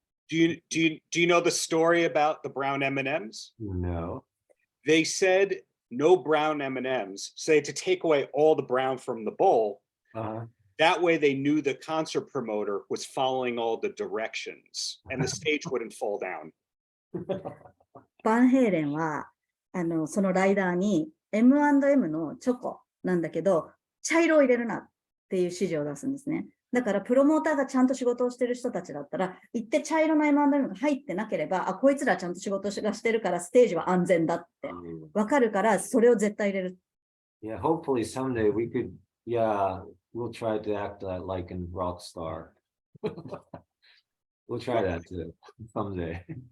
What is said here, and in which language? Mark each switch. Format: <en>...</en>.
<en>Do you know the story about the brown M&Ms? No. They said no brown M&Ms. So they had to take away all the brown from the bowl. Uh-huh. That way they knew the concert promoter was following all the directions and the stage wouldn't fall down.</en> <ja>バンヘイレンは、そのライダーに M&M のチョコなんだけど、茶色を入れるなっていう指示を出すんですね。だからプロモーターがちゃんと仕事をしてる人たちだったら、行って茶色の M&M が入ってなければ、あ、こいつらちゃんと仕事がしてるからステージは安全だってわかるから、それを絶対入れる。</ja> <en>Yeah, hopefully someday we could, yeah, we'll try to act like in Rockstar. We'll try that too, someday.</en>